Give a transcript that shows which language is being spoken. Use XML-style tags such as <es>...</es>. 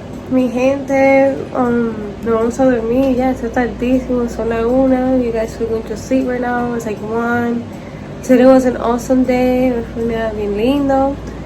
<es>Mi gente, nos vamos a dormir ya, está tardísimo, son las 1.</es> <en>You guys are going to sleep right now, it's like 1. Today was an awesome day,</en> <es>fue un día bien lindo.</es>